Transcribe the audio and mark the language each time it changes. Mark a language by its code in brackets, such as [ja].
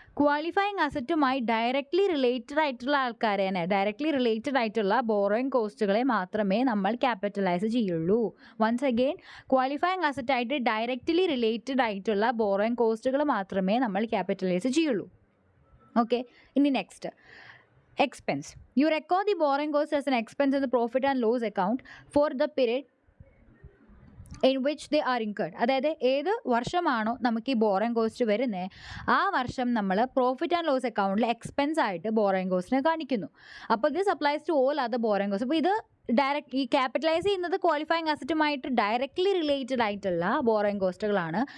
[ml] Qualifying അസറ്റുമായി directly related ആയിട്ടുള്ള ആൾക്കാരെ തന്നെ, ഡയറക്റ്റ്ലി റിലേറ്റഡ് ആയിട്ടുള്ള ബോറോയിങ് കോസ്റ്റുകളെ മാത്രമേ നമ്മൾ ക്യാപിറ്റലൈസ് ചെയ്യുള്ളൂ. Once again, qualifying അസറ്റായിട്ട് directly related ആയിട്ടുള്ള ബോറോയിങ് കോസ്റ്റുകൾ മാത്രമേ നമ്മൾ ക്യാപിറ്റലൈസ് ചെയ്യുള്ളൂ. ഓക്കെ, ഇനി next expense. [en] You record the borrowing cost as an expense in the profit and loss account for the period in which they are incurred. [ml] അതായത് ഏത് വർഷമാണോ നമുക്ക് ഈ borrowing cost വരുന്നത്, ആ വർഷം നമ്മൾ പ്രോഫിറ്റ് ആൻഡ് ലോസ് അക്കൗണ്ടിൽ എക്സ്പെൻസ് ആയിട്ട് ബോറോയിങ് കോസ്റ്റിനെ കാണിക്കുന്നു. അപ്പോൾ [en] This applies to all other borrowing cost. [ml] അപ്പോൾ ഇത് ഡയറക്റ്റ് ഈ ക്യാപിറ്റലൈസ് ചെയ്യുന്നത് ക്വാളിഫയിങ് അസറ്റുമായിട്ട് ഡയറക്റ്റ്ലി റിലേറ്റഡ് ആയിട്ടുള്ള ബോറോയിങ് കോസ്റ്റുകളാണ്.